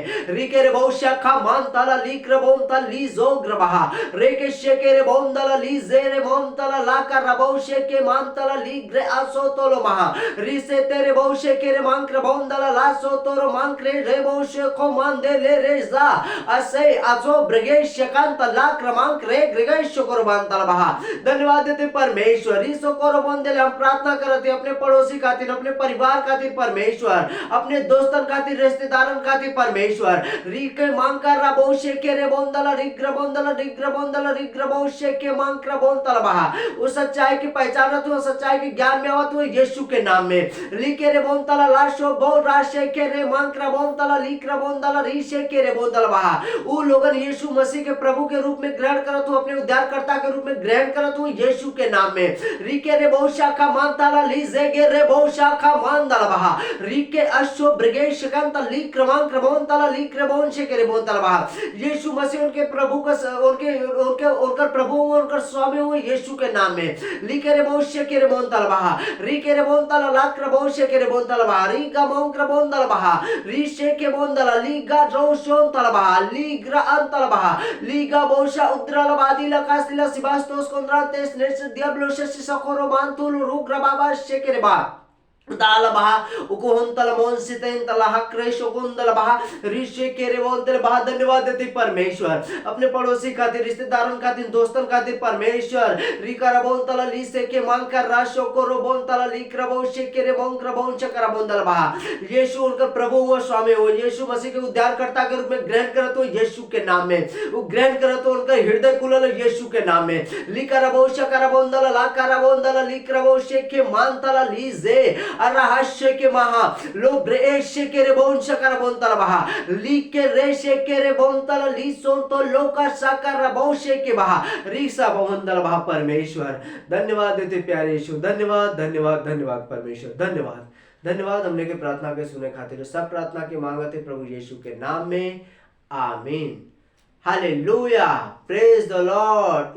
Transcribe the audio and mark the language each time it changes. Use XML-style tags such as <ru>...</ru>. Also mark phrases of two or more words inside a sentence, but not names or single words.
<bho>रिके रे बोशा का मानतला ली ग्रबोंतला ली जो ग्रबहा रे के शेके रे बोंदला ली जे रे बोंतला ला का राबोशे के मानतला ली ग्रे आसो तोलो महा री से तेरे बोशे के रे मान ग्रबोंदला ला सो तोरो मान क्रे रे बोशे को मान दे ले रे जा असे आजो ब्रगेश शकांत ला क्रमांक रे ग्रेगेश को मानतला बहा। धन्यवाद देते परमेश्वर। ईसो को बोंदले हम प्रार्थना करते अपने पड़ोसी खातिर, अपने परिवार खातिर परमेश्वर, अपने दोस्तन खातिर, रिश्तेदारन खातिर परमेश्वर। री के मांका राबोशे के रे बोंदला रिग्र बोंदला रिग्र बोंदला रिग्र बोशे के मांकरा बोंदला बहा। उस सच्चाई की पहचानत हो, सच्चाई के ज्ञान में आवत हो यीशु के नाम में। ली के रे बोंदला लाशो बो राशे के रे मांकरा बोंदला लिक्र बोंदला रीशे के रे बोंदला बहा। ऊ लोगन यीशु मसीह के प्रभु के रूप में ग्रहण करत हो, अपने उद्धारकर्ता के रूप में ग्रहण करत हो यीशु के नाम में। री के रे बोशा का मानतला ली जे गे रे बोशा का मानदला बहा। री के अश्व ब्रिगेश कंत ली क्रमांक बोंदला ली क्रबोंशे के रे बोंदला बहा। यीशु मसीह उनके प्रभु का उनका प्रभु उनका स्वामी हो यीशु के नाम में। ली के रे बोशे के रे बोंदला बहा। री के रे बोंदला ला क्रबोशे के रे बोंदला बहा। री गा मों क्रबोंदला बहा। री शे के बोंदला ली गा रोशोन तला बहा। ली ग्रा अंतला बहा। ली गा बोशा उद्रला बादी लकासला सिबास्टोस कोंद्रा तेस नेस दियाब्लो शशि सकोरो मानतुल रुग्र बाबा शे के रे बहा। दाला बहा उकोहंतल मोनसितेन तला हक्रेशो कुंदल बहा ऋषि के रे बोंदल बहा। धन्यवाद देते परमेश्वर। अपने पड़ोसी खातिर, रिश्तेदारों खातिर, दोस्तों खातिर परमेश्वर। रिकर बोंतला लीसे के मांकर राशो को रो बोंतला लिकर बोशे के रे बोंकर बोंच कर बोंदल बहा। यीशु उनका प्रभु व स्वामी हो, यीशु मसीह के उद्धारकर्ता के रूप में ग्रहण करत हो यीशु के नाम में। वो ग्रहण करत हो, उनका हृदय खुलल यीशु के नाम में। लिकर बोशा कर बोंदला ला कर बोंदला लिकर बोशे के मानतला लीजे अरहस्य के महा लो ब्रेशे के रे बोंशा कर बोंतला बहा। ली के रेशे के रे बोंतला ली सोन तो लोका साकर बोशे के बहा। रीसा बोंदला बहा। परमेश्वर धन्यवाद देते प्यारे यीशु। धन्यवाद धन्यवाद धन्यवाद परमेश्वर। धन्यवाद धन्यवाद हमने के प्रार्थना के सुने खातिर। सब प्रार्थना के मांगते प्रभु यीशु के नाम में, आमीन।</bho> <en>Hallelujah, praise the Lord.</en>